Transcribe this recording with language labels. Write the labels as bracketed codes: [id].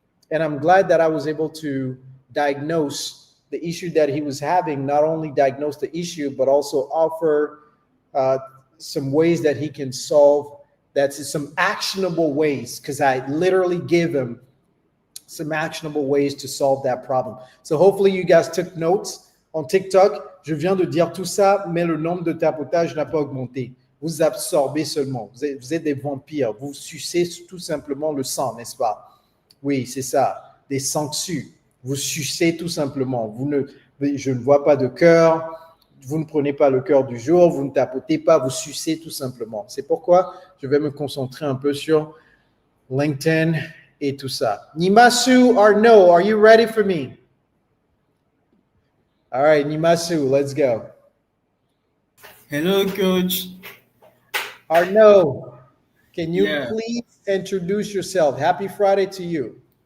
[en] And I'm glad that I was able to diagnose the issue that he was having, not only diagnose the issue, but also offer some ways that he can solve, that's some actionable ways, because I literally give him some actionable ways to solve that problem. So hopefully you guys took notes on TikTok. [fr] Je viens de dire tout ça, mais le nombre de tapotage n'a pas augmenté. Vous absorbez seulement. Vous êtes des vampires. Vous sucez tout simplement le sang, n'est-ce pas? Oui, c'est ça. Des sangsues. Vous sucez tout simplement. Je ne vois pas de cœur. Vous ne prenez pas le cœur du jour. Vous ne tapotez pas. Vous sucez tout simplement. C'est pourquoi je vais me concentrer un peu sur LinkedIn et tout ça. [en] Nimasu Arnaud, are you ready for me? All right, Nimasu, let's go. Hello, Coach. Arnaud, can you please introduce yourself? Happy Friday to you.